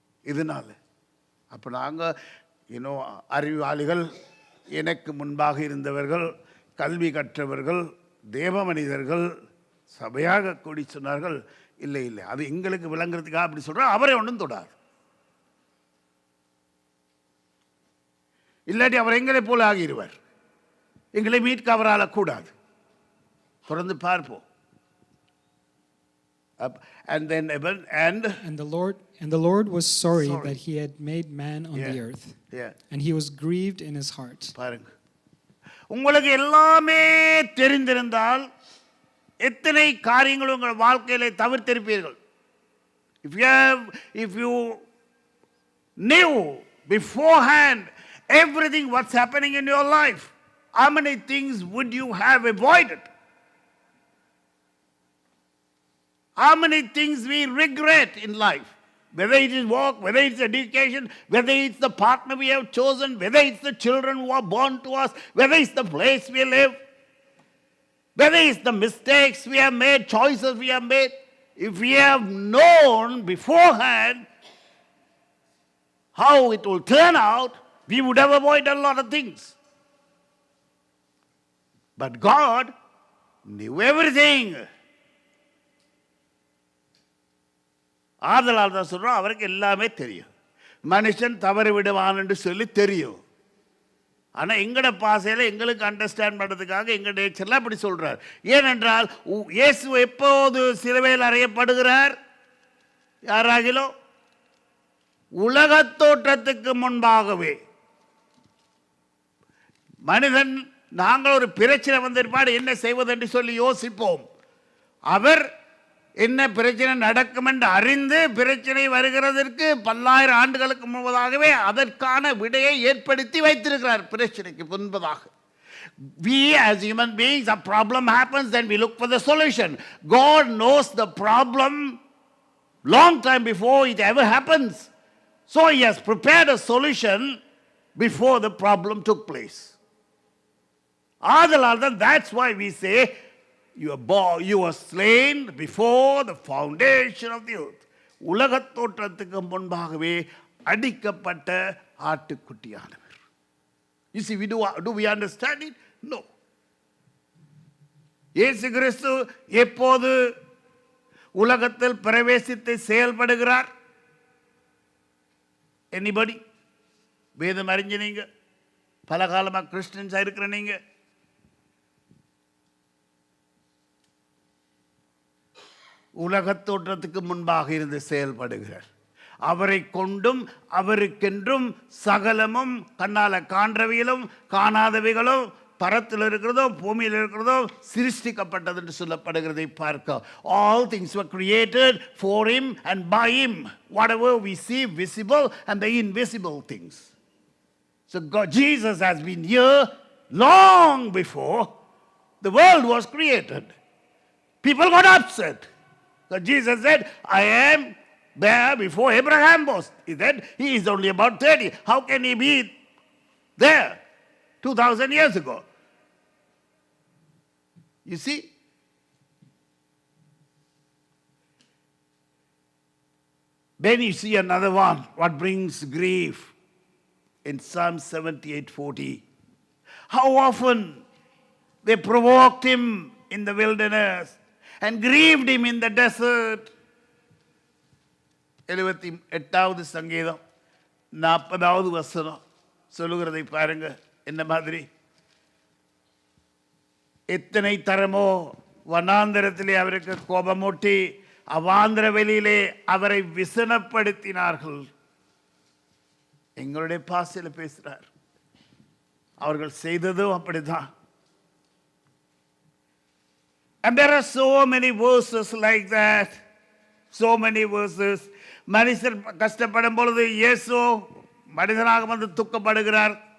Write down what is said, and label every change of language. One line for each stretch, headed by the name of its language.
Tamil: இதனால அப்போ நாங்கள் இன்னும் அறிவாளிகள், எனக்கு முன்பாக இருந்தவர்கள், கல்வி கற்றவர்கள், தேவ மனிதர்கள் சபையாக கூடி சொன்னார்கள், இல்லை அது எங்களுக்கு விளங்குறதுக்காக அப்படி சொல்கிறார், அவரை ஒன்றும் தொடாது. இல்லாட்டி அவர் எங்களை போல ஆகிடுவார், எங்களை மீட்க அவரால் கூடாது. தொடர்ந்து பார்ப்போம்.
English: And then the Lord was sorry that he had made man on the earth. And he was grieved in his heart.
Tamil: பாருங்க, உங்களுக்கு எல்லாமே தெரிந்திருந்தால் எத்தனை காரியங்கள் உங்கள் வாழ்க்கையிலே தவிர்த்திருப்பீர்கள்.
English: If you knew beforehand everything what's happening in your life, how many things would you have avoided? How many things we regret in life, whether it is work, whether it's education, whether it's the partner we have chosen, whether it's the children who are born to us, whether it's the place we live, whether it's the mistakes we have made, choices we have made. If we have known beforehand how it will turn out, we would have avoided a lot of things. But God knew everything.
Tamil: ஆதலால் தான் சொல்கிறோம், அவருக்கு எல்லாமே தெரியும். மனுஷன் தவறு விடுவான் என்று சொல்லி தெரியும். ஆனால் எங்கட பாசையில் எங்களுக்கு அண்டர்ஸ்டாண்ட் பண்ணுறதுக்காக எங்கள் நேச்சரில் அப்படி சொல்கிறார். ஏனென்றால் இயேசு எப்போது சிலுவையில் அறையப்படுகிறார்? யாராகிலோ உலகத் தோற்றத்துக்கு முன்பாகவே. மனிதன் நாங்கள் ஒரு பிரச்சனை வந்திருப்பாடு என்ன செய்வது என்று சொல்லி யோசிப்போம். அவர் என்ன பிரச்சனை நடக்கும் என்று அறிந்து பிரச்சனை வருகிறதற்கு 10,000 ஆண்டுகளுக்கு முன்பதாகவே அதற்கான விடையை ஏற்படுத்தி வைத்திருக்கிறார். பிரச்சனைக்கு முன்பதாக
English: we as human beings, a problem happens, then we look for the solution. God knows the problem long time before it ever happens, so he has prepared a solution before the problem took place. That's why we say you were slain before the foundation of the earth.
Tamil: உலகத் தோற்றத்துக்கு முன்பாகவே அடிக்கப்பட்ட ஆட்டுக்குட்டியானவர்.
English: You see, do we understand it? No.
Tamil: இயேசு கிறிஸ்து எப்போது உலகத்தில் பிரவேசித்து செயல்படுகிறார்?
English: Anybody?
Tamil: வேதம் அறிஞ்ச நீங்க, பல காலமாக கிறிஸ்டியன்ஸாக இருக்கிற நீங்க, உலகத் தோற்றத்துக்கு முன்பாக இருந்து செயல்படுகிறார். அவரை கொண்டும் அவருக்கென்றும் சகலமும் கண்ணால காண்றவையிலும் காணாதவைகளும் பரத்தில் இருக்கிறதோ பூமியில் இருக்கிறதோ சிருஷ்டிக்கப்பட்டது என்று சொல்லப்படுகிறதை பார்க்க.
English: All things were created for him and by him, whatever we see visible and the invisible things. So Jesus has been here long before the world was created. People got upset. So Jesus said, I am there before Abraham was. He said, he is only about 30. How can he be there 2,000 years ago? You see? Then you see another one, what brings grief in Psalm 78:40. How often they provoked him in the wilderness and grieved him in the desert.
Tamil: 78வது சங்கீதம் 40வது வசனம் சொல்லுகிறதை பாருங்க. என்ன மாதிரி? எத்தனை தரமோ வனாந்தரத்திலே அவருக்கு கோபமூட்டி அவாந்திர வெளியிலே அவரை விசனப்படுத்தினார்கள். எங்களுடைய பாசையில் பேசுகிறார். அவர்கள் செய்ததும் அப்படிதான்.
English: And there are so many verses like that. So many verses.
Tamil: மனுஷர் கஷ்டப்படும் பொழுது இயேசு மனிதனாக வந்து துக்கப்படுகிறார்.